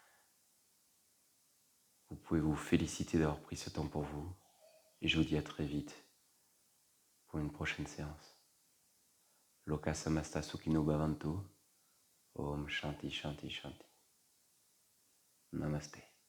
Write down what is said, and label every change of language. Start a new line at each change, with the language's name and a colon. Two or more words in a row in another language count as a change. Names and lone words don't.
French: Vous pouvez vous féliciter d'avoir pris ce temps pour vous. Et je vous dis à très vite pour une prochaine séance.
Sanskrit: Loka samasta sukhino bhavantu. Om Shanti Shanti Shanti. Namaste.